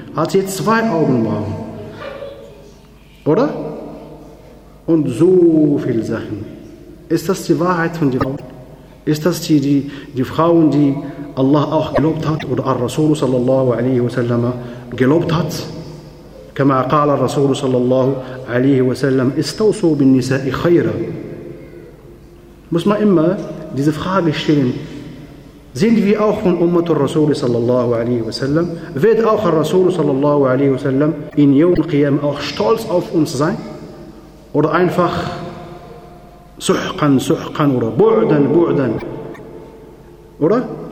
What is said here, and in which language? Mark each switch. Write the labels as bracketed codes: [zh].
[de] Hat jetzt zwei Augenbrauen. Oder? Und so viele Sachen. Ist das die Wahrheit von den Frauen? Ist das die Frauen, die Allah auch gelobt hat oder Ar-Rasul sallallahu alaihi wasallam gelobt hat? [ar] كما قال الرسول صلى الله عليه وسلم استوصوا بالنساء خيرا. [de] Muss man immer diese Frage stellen. Sind wir auch von Ummat al-Rasul صلى الله عليه وسلم? Wird auch al-Rasul صلى الله عليه وسلم in Yawm al-Qiyam auch stolz auf uns sein? Oder einfach suhqan oder bu'dan? Oder?